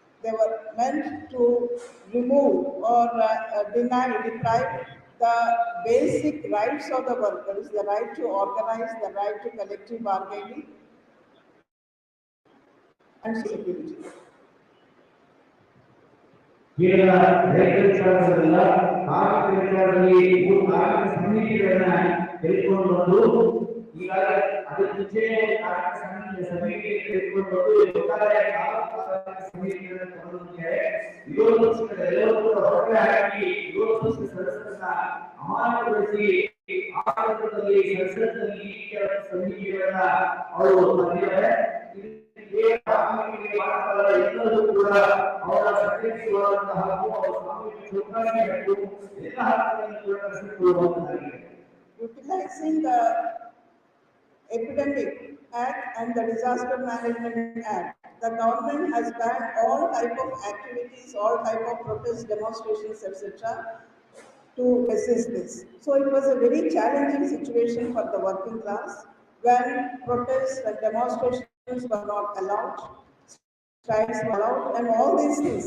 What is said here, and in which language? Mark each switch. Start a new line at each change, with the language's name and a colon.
English: They were meant to remove or deprive the basic rights of the workers, the right to organize, the right to collective bargaining and security.
Kannada: ಕೇವಲ ರೈತ ವಿಚಾರದಲ್ಲ, ಕಾರ್ಮಿಕ ವಿಚಾರದಲ್ಲಿ 3 ಕಾರ್ಮಿಕ ಸಮಿತಿಗಳನ್ನ ತೆಗೆದುಕೊಂಡು ಬಂದು ಈಗಾಗಲೇ ಅದರ ಮುಂಚೆ ಕಾರ್ಮಿಕ ಸಮಿತಿ ತೆಗೆದುಕೊಂಡು ಬಂದು ಒಟ್ಟಾರೆ ಕಾರ್ಮಿಕ ಸಮಿತಿಗಳನ್ನು ತಗೊಂಡಿದ್ದಾರೆ. ವಿರೋಧ ಪಕ್ಷದ ಎಲ್ಲರೂ ಕೂಡ ಹೊರಗೆ ಹಾಕಿ ವಿರೋಧ ಪಕ್ಷದ ಸದಸ್ಯರನ್ನ ಅಮಾನತುಗೊಳಿಸಿ ಆಡಳಿತದಲ್ಲಿ ಸಂಸತ್ನಲ್ಲಿ ಈ ಕೆಲವು ಸಮಿತಿಗಳನ್ನ ಅವರು ತಂದಿದ್ದಾರೆ. ಎಲ್ಲರೂ ಕೂಡ ಅವರ ಸದಸ್ಯರುಗಳಂತಹ ಹಾಗೂ ಅವರ ಸಾಮೂಹಿಕ ಚೌಕಾಸಿಗಳು ಎಲ್ಲ ಹಕ್ಕುಗಳನ್ನು ಕೂಡ ಕಸಿದುಕೊಳ್ಳುವಂತಾಗಿದೆ.
English: Utilizing the Epidemic Act and the Disaster Management Act, the government has banned all type of activities, all type of protests, demonstrations, etc. to resist this. So it was a very challenging situation for the working class when protests and demonstrations were not allowed, strikes were allowed, and all these things.